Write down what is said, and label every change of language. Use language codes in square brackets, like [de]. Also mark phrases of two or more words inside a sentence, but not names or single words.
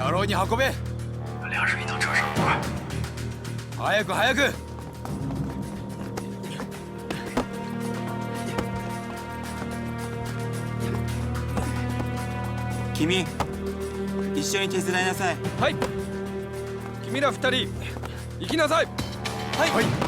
[ja] に運べ。 [zh] 梁水到车上，快！ [ja] 早く早く。君一緒に手伝いなさい。はい。君ら二人行きなさい。はい、はい。